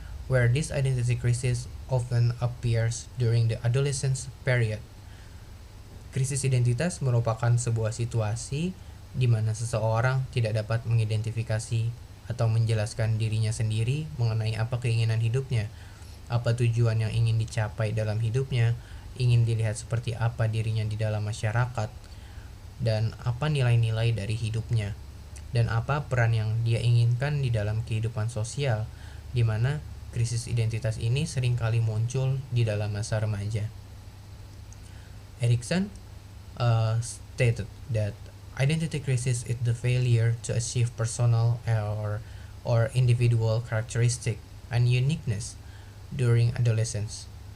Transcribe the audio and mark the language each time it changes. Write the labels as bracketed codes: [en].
[en] Where this identity crisis often appears during the adolescence period. [id] Krisis identitas merupakan sebuah situasi di mana seseorang tidak dapat mengidentifikasi atau menjelaskan dirinya sendiri mengenai apa keinginan hidupnya, apa tujuan yang ingin dicapai dalam hidupnya, ingin dilihat seperti apa dirinya di dalam masyarakat, dan apa nilai-nilai dari hidupnya, dan apa peran yang dia inginkan di dalam kehidupan sosial, di mana krisis identitas ini seringkali muncul di dalam masa remaja. [en] Erikson stated that identity crisis is the failure to achieve personal or individual characteristic and uniqueness during adolescence.